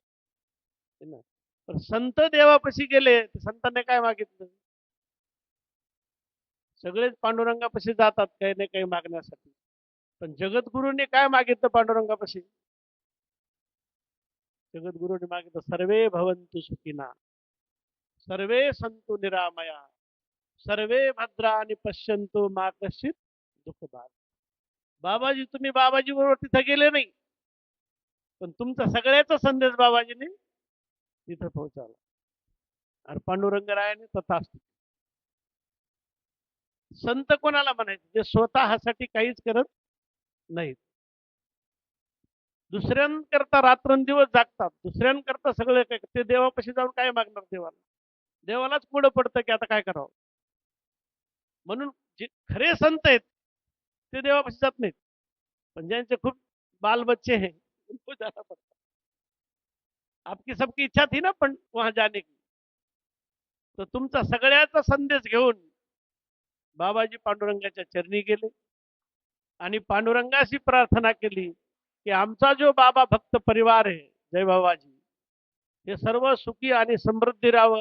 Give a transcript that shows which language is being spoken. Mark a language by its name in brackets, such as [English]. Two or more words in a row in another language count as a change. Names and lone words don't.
[Hindi] है ना? [Marathi] पण संत देवापाशी गेले तर संतांनी काय मागितलं? सगळेच पांडुरंगापाशी जातात काही ना काही मागण्यासाठी. पण जगद्गुरूंनी काय मागितलं पांडुरंगापाशी? जगद्गुरूंनी मागितलं [Sanskrit] सर्वे भवन्तु सुखिना, सर्वे सन्तु निरामया, सर्वे भद्राणि पश्यन्तु मा कश्चित् दुःखभाग्. [Marathi] बाबाजी, तुम्ही बाबाजी बरोबर तिथे गेले नाही, पण तुमचा सगळ्याचा संदेश बाबाजीने तिथं पोहोचवला. आणि पांडुरंगरायाने तथास्तु. संत कोणाला म्हणायचे? जे स्वतःसाठी काहीच करत नाहीत, दुसऱ्यांकरता रात्रंदिवस जागतात, दुसऱ्यांकरता सगळे काय. ते देवापाशी जाऊन काय मागणार देवाला? देवालाच पुढं पडतं की आता काय करावं. म्हणून जे खरे संत आहेत ते देवापाशी जात नाहीत, पण ज्यांचे खूप [Hindi] बाल बच्चे हैं उनको जाना पड़ता. आपकी सबकी इच्छा थी ना पण वहां जाने की. [Marathi] तर तुमचा सगळ्याचा संदेश घेऊन बाबाजी पांडुरंगाच्या चरणी गेले आणि पांडुरंगाशी प्रार्थना केली की आमचा जो बाबा भक्त परिवार आहे जय बाबाजी, हे सर्व सुखी आणि समृद्धी राहावं.